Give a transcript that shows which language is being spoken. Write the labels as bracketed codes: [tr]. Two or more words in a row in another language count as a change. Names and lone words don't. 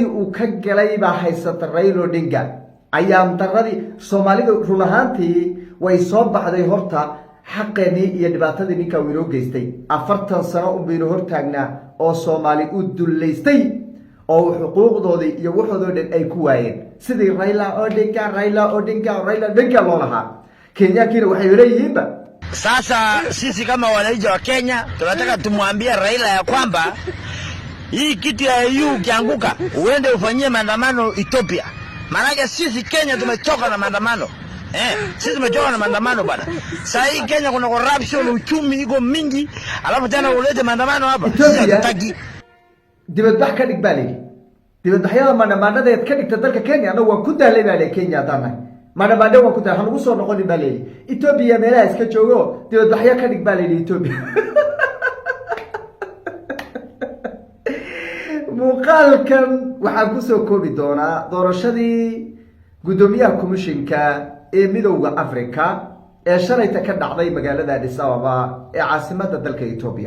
[so] uu ka galay baa haysata Raila Odinga ayaan daradii Soomaalidu run ahaantii way soo baxday horta xaqeeni iyo dhibaatadii ninka uu geystay 40 sano u biiro hortaagnaa oo Soomaali u duleystay oo xuquuqdoodii iyo waxoodoo dhan ay ku waayeen sidii Raila Odinga loo lahaa Kenya kile waxay leeyihiin [sw] sasa sisi kama wananchi wa Kenya tunataka tumwambie Raila ya kwamba hii kitu ya EU kianguka uende ufanyie maandamano Ethiopia. Maana sisi Kenya tumechoka na maandamano. Sisi tumechoka na maandamano bwana. Sasa hii Kenya kuna corruption, uchumi iko mingi, alafu tena ulete maandamano hapa. Sisi hataki. [so] Dibadbax ka dhig baalay. Dibadbaxyada maandamada ka dhigta dalka Kenya ana waa ku daalay baalay Kenya taana. Maandamada waa ku daalay waxaan ugu soo noqon baalay. Ethiopia meelaha iska joogo dibadbaxyo ka dhig baalay Ethiopia. muuqaalkan waxaan ku soo koobi doonaa doorashadii gudoomiyaha komishinka ee midowga Afrika ee shalayta ka dhacday magaalada Addis Ababa ee caasimadda dalka Ethiopia.